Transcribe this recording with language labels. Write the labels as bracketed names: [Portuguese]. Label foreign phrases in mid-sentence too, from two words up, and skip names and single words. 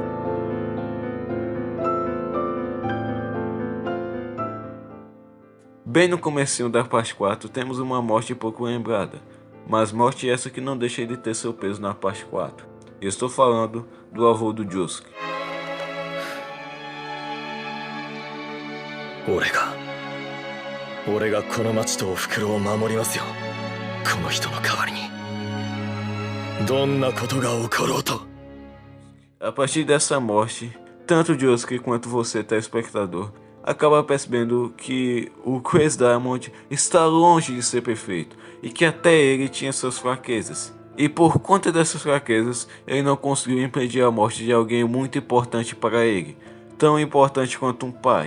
[Portuguese] Bem no comecinho da parte 4 temos uma morte pouco lembrada, mas morte essa que não deixa de ter seu peso na parte 4. Eu estou falando do avô do Josuke. [Japanese] 俺がこの町とお袋を守りますよ。この人の代わりに。どんなことが起ころうと。 [Portuguese] A partir dessa morte, tanto Josuke quanto você, telespectador, acaba percebendo que o Chris Diamond está longe de ser perfeito e que até ele tinha suas fraquezas. E por conta dessas fraquezas, ele não conseguiu impedir a morte de alguém muito importante para ele, tão importante quanto um pai.